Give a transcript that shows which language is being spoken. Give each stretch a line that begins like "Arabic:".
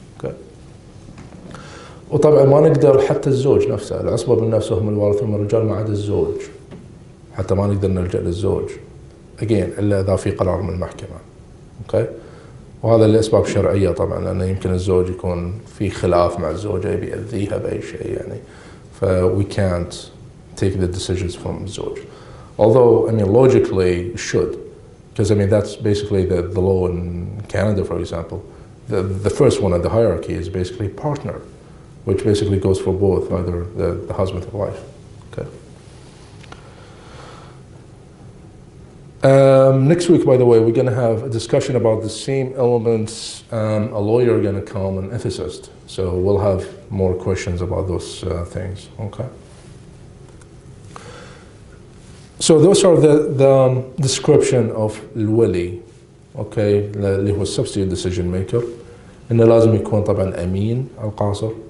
Arabic: اوكي, وطبعا ما نقدر حتى الزوج نفسه, العصبه بالنفس هم الوارثون من الرجال ما عدا الزوج, حتى ما نقدر نلجأ للزوج again الا اذا في قرار من المحكمه. اوكي, وهذا لاسباب شرعيه طبعا, لانه يمكن الزوج يكون في خلاف مع الزوجه يبي يأذيها باي شيء يعني, ف
English: we can't take the decisions from
Arabic: الزوج.
English: Although I mean logically it should, because I mean that's basically the law in Canada, for example. The first one in the hierarchy is basically partner, which basically goes for both, either the husband or wife. Okay. Next week, by the way, we're going to have a discussion about the same elements. A lawyer is going to come, an ethicist, so we'll have more questions about those things. Okay. So those are the description of الولي.
Arabic: اوكي اللي هو substitute decision maker انه لازم يكون طبعا امين القاصر.